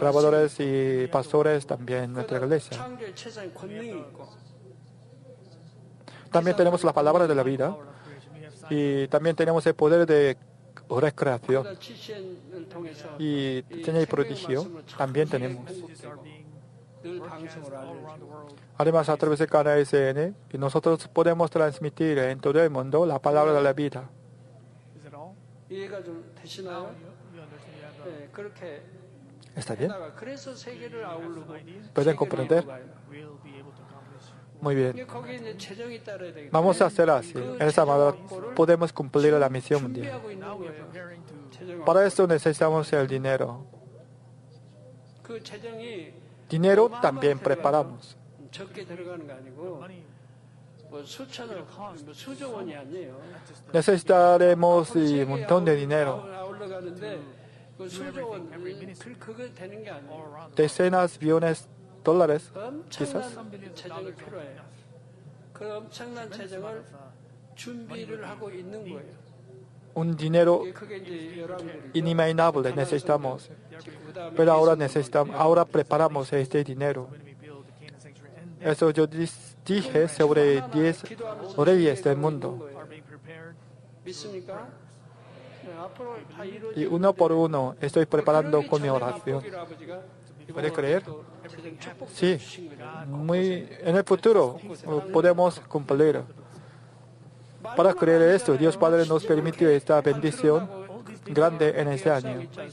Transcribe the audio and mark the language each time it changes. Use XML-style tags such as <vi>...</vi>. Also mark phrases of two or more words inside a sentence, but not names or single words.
<es>Trabajadores y pastores también en nuestra iglesia.</es> <ko>창조의 최상의 권능이 있고</ko> <es>También tenemos la palabra de la vida y también tenemos el poder de recreación</es> <ko>그러나 GCN을 통해서</ko> <es>y señal y prodigio también tenemos.</es> <ko>늘 방송을 알려주고</ko> <es>Además, a través de cada SN, y nosotros podemos transmitir en todo el mundo la palabra de la vida.</es> <en>Is it all?</en> <ko>이해가 좀 되시나요?</ko> <en>You understand? You have</en> <ko>네, 그렇게</ko> <es>¿Está bien?</es> <ko>해나가 그래서 세계를 아우르고</ko> <es>¿Pueden comprender?</es> <en>we'll be able to accomplish.</en> <es>Muy bien.</es> <ko>이게 거기에 이제 재정이 따라야 되겠다.</ko> <es>Vamos a hacer así. En esa manera podemos cumplir la misión mundial.</es> <ko>준비하고 있는 거예요.</ko> <en>Preparing to</en> <ko>재정.</ko> <es>Para esto necesitamos el dinero.</es> <ko>그 재정이</ko> <es>Dinero también preparamos.</es> <ko>적게 들어가는 거 아니고</ko> <en>money.</en> <ko>뭐 수천억, 뭐 수조 원이 아니에요.</ko> <es>Necesitaremos un montón de dinero.</es> <ko>아울러 가는데 그 수조원 그거 되는 게 아니에요.</ko> <es>decenas, billones de dólares,</es> <ko>엄청난</ko> <es>quizás.</es> <ko>재정이 필요해요. 그 엄청난 재정을 준비를 하고 있는 거예요.</ko> <es>Un dinero</es> <ko>그게 이제 여러분들이</ko> <es>inimaginable necesitamos. Pero ahora preparamos este dinero. Eso yo dije sobre 10 reyes del mundo.</es> <ko>믿습니까? 네, 앞으로 다</ko> <es>Y uno por uno estoy preparando con mi oración. ¿Puede ¿Puede creer? Sí, en el futuro podemos cumplir. Para creer esto, Dios Padre nos permitió esta bendición grande en este año.</es>